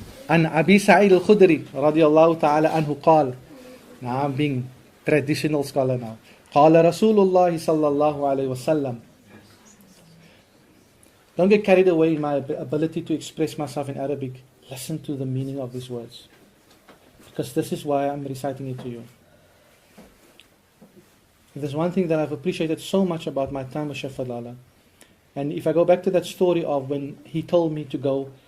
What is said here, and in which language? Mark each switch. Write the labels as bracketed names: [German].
[Arabic] عن أبي سعيد الخدري رضي الله تعالى عنه قال. [English] Now I'm being traditional scholar now. [Arabic] قال رسول الله صلى الله عليه وسلم. [English] Don't get carried away in my ability to express myself in Arabic. Listen to the meaning of these words, because this is why I'm reciting it to you. There's one thing that I've appreciated so much about my time with Sheikh Fadlala. And if I go back to that story of when he told me to go